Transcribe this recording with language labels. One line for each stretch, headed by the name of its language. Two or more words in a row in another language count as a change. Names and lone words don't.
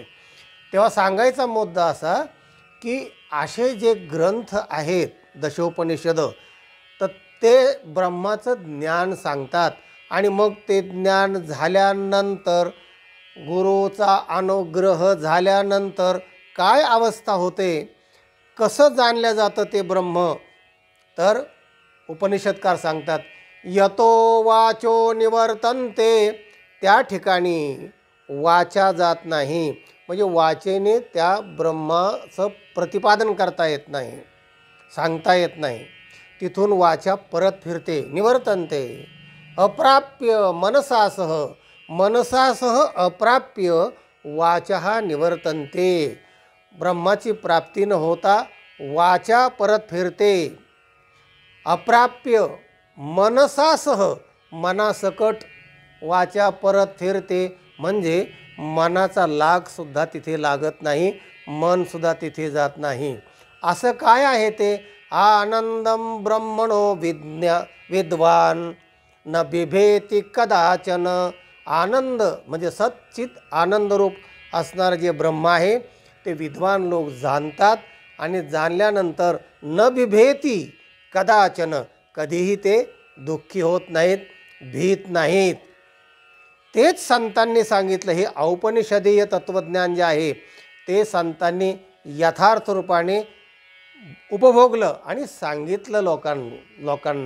Marathi: तेव्हा सांगायचा मुद्दा असा की असे जे ग्रंथ आहेत दशोपनिषद, तर ते ब्रह्माचं ज्ञान सांगतात आणि मग ते ज्ञान झाल्यानंतर, गुरुचा अनुग्रह झाल्यानंतर काय अवस्था होते, कसं जाणलं जातं ते ब्रह्म, तर उपनिषदकार सांगतात
Sanskrit: यतो वाचो निवर्तन्ते,
Marathi: त्या ठिकाणी वाचा जात नाही, म्हणजे वाचेने त्या ब्रह्माचं प्रतिपादन करता येत नाही, सांगता येत नाही। तिथून वाचा परत फिरते, निवर्तन्ते।
Sanskrit: अप्राप्य मनसासह, मनसासह अप्राप्य वाचा निवर्तन्ते।
Marathi: ब्रह्माची प्राप्ती न होता वाचा परत फिरते।
Sanskrit: अप्राप्य मनसासह,
Marathi: मनासकट वाचा परत फिरते, म्हणजे मनाचा लागसुद्धा तिथे लागत नाही, मनसुद्धा तिथे जात नाही। असं काय आहे ते?
Sanskrit: आनंदम ब्रह्मणो विद्वान न बिभेति कदाचन।
Marathi: आनंद म्हणजे सच्चित आनंदरूप असणारं जे ब्रह्म आहे ते विद्वान लोक जाणतात आणि जाणल्यानंतर
Sanskrit: न बिभेति कदाचन,
Marathi: कधीही ते दुःखी होत नाहीत, भीत नाहीत। तेच संतांनी सांगितलं। हे औपनिषदीय तत्त्वज्ञान जे आहे ते संतांनी यथार्थ रूपाने उपभोगलं आणि सांगितलं लोकांना.